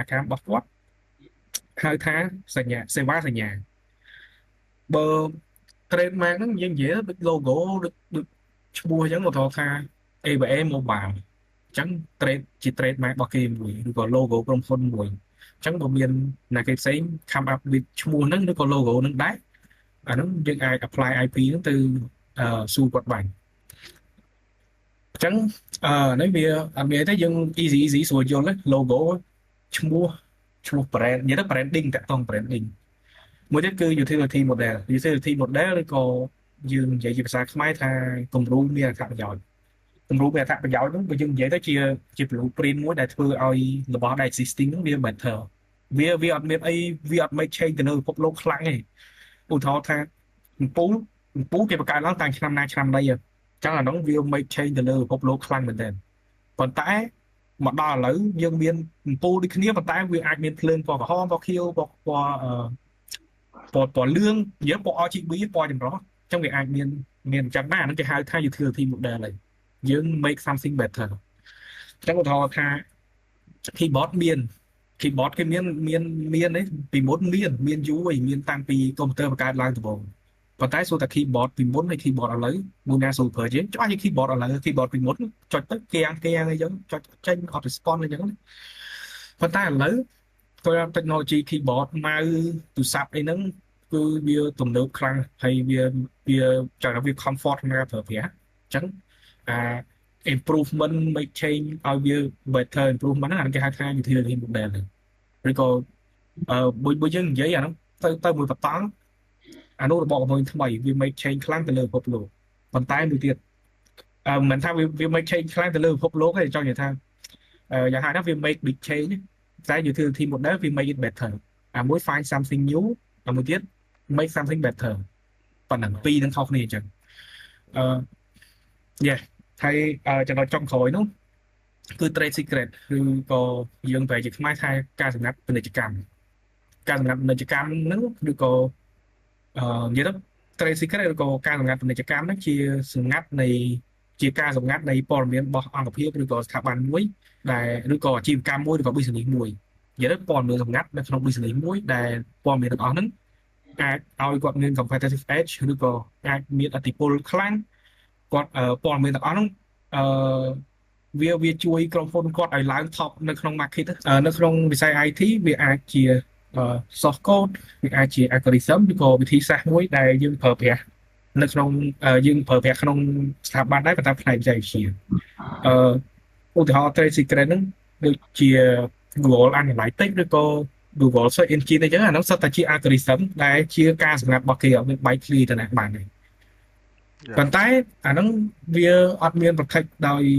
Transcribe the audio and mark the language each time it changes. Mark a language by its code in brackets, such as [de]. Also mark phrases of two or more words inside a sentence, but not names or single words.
[km] កម្មរបស់គាត់ហៅថាសញ្ញាសេវាសញ្ញាបើ trademark ហ្នឹងយើងនិយាយដូច logo ដូចឈ្មោះអញ្ចឹងមកថា ABA Mobile អញ្ចឹង trademark របស់គេមួយឬក៏ logo ក្រុមហ៊ុនមួយអញ្ចឹងបើមានអ្នកគេផ្សេង [en] come up with [km] ឈ្មោះហ្នឹងឬក៏ logo ហ្នឹងដែរអាហ្នឹងយើងអាច [en] apply IP [km] ហ្នឹងទៅសួរគាត់បានអញ្ចឹងនេះវាអត់មានទេយើង easy ស្រួលយល់ទេ logo ឈ្មោះ brand និយាយទៅ branding តាក់ទង branding មួយទៀតគឺ [en] utility model [km] ឬក៏យើងនិយាយជាភាសាខ្មែរថាគំរូមានអត្ថ ប្រយោជន៍នោះបើយើងនិយាយទៅជា blueprint មួយដែលធ្វើឲ្យរបស់ដែល existing ហ្នឹងវា better វាអត់មានអីវាអត់ [en] make change [km] ទៅលើពិភពលោកខ្លាំងទេឧទាហរណ៍ថាអំពូលគេបង្កើតឡើងតាំងឆ្នាំណាឆ្នាំណីអញ្ចឹងអានោះវា [en] make change [km] ទៅលើពិភពលោកខ្លាំងមែនទែនប៉ុន្តែមកដល់ឥឡូវយើងមានអំពូលដូចគ្នាប៉ុន្តែវាអាចមានភ្លើងពណ៌ក្រហមពណ៌ខៀវពណ៌ លឿងនិយាយពណ៌ RGB ពណ៌ចម្រុះអញ្ចឹងវាអាចមានអញ្ចឹងដែរហ្នឹងគេហៅថា [en] utility model [km] ហើយយើង [en] make something better [km] អញ្ចឹងឧទាហរណ៍ថា keyboard គេមានទេពីមុនមានយូរហើយមានតាំងពីកុំព្យូទ័របង្កើតឡើងដំបូង ប៉ុន្តែសួរថា keyboard ពីមុនហើយ keyboard ឥឡូវមួយណាsuperជាងច្បាស់ជា keyboard ឥឡូវ keyboard ពីមុនចុចទៅគេអីចឹងចុចចេញអត់ response អីចឹងប៉ុន្តែឥឡូវទៅ [en] technology keyboard [km] ម៉ៅទូរស័ព្ទអីហ្នឹងគឺវាទំនើបខ្លាំងហើយវាចង់ថាវា comfort ក្នុងការប្រើប្រាស់អញ្ចឹង improvement [en] make change [km] ឲ្យវា [en] better improvement [km] ហ្នឹងគេហៅថា [en] utility model [km] ឬក៏បើយើងនិយាយអាហ្នឹងទៅមួយបតង់អានោះរបស់កំពុងថ្មីវា [en] make change [km] ខ្លាំងទៅលើពិភពលោកប៉ុន្តែមួយទៀតមិនមែនថាវា [en] make change [km] ខ្លាំងទៅលើពិភពលោកទេចង់និយាយថាយ៉ាងហោចណាស់វា [en] make big change [km] តែ [en] utility model [km] វា [en] make it better [km] មួយ [en] find something new [km] មួយទៀត [en] make something better [km] ប៉ុណ្ណឹងពីរនឹងខុសគ្នាអញ្ចឹង yeah ហើយចំណុចចុងក្រោយនោះគឺ [en] trade secret [km] ឬក៏យើងប្រែជាខ្មែរថាការសម្ងាត់ពាណិជ្ជកម្មហ្នឹងឬក៏និយាយទៅ [en] trade secret [km] ឬក៏ការសម្ងាត់ពាណិជ្ជកម្មហ្នឹងជាការសម្ងាត់នៃព័ត៌មានរបស់ អង្គភាពឬក៏ស្ថាប័នមួយដែលឬក៏អាជីវកម្មមួយឬក៏ business មួយនិយាយទៅព័ត៌មានសម្ងាត់នៅក្នុង business មួយដែលព័ត៌មានទាំងអស់ហ្នឹងអាចឲ្យគាត់មាន [en] competitive edge [km] ឬក៏អាចមានឥទ្ធិពលខ្លាំងគាត់ព័ត៌មានទាំងអស់ហ្នឹងវាជួយក្រុមហ៊ុនគាត់ឲ្យឡើង top នៅក្នុង market នៅក្នុងវិស័យ IT វាអាចជា [en] source code [km] វាអាចជា algorithm ឬក៏វិធីសាស្ត្រមួយដែលយើងប្រើប្រាស់នៅក្នុងក្នុងស្ថាប័នដែរប៉ុន្តែផ្នែកវិទ្យាវិទ្យាឧទាហរណ៍ [en] trade secret [km] ហ្នឹងដូចជា Google Analytics ឬក៏ Google Search Engine អញ្ចឹងអានោះសុទ្ធតែជា algorithm ដែលជាការសម្ងាត់របស់គេអត់មានបែកធ្លាយទៅណាបានទេប៉ុន្តែអាហ្នឹងវាអត់មាន protect ដោយ